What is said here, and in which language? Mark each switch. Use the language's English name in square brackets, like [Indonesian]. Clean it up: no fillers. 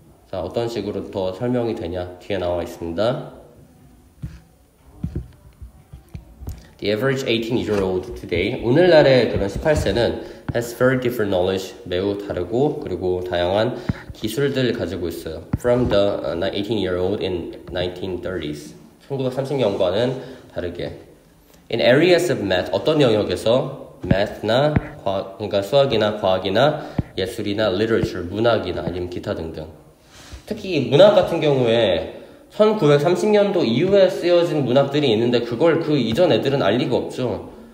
[Korean] 자, 어떤 식으로 더 설명이 되냐? 뒤에 나와 있습니다. [English] The average 18-year-old today, [Korean] 오늘날의 그런 18세는 [English] has very different knowledge, [Korean] 매우 다르고 그리고 다양한 기술들을 가지고 있어요. [English] From the 18-year-old in 1930s, [Korean] 1930년과는 다르게. [English] In areas of math, [Korean] 어떤 영역에서 math나 그러니까 수학이나 과학이나 예술이나 literature, 문학이나 아니면 기타 등등. 특히 문학 같은 경우에 1930년도 이후에 쓰여진 문학들이 있는데 그걸 그 이전 애들은 알 리가 없죠.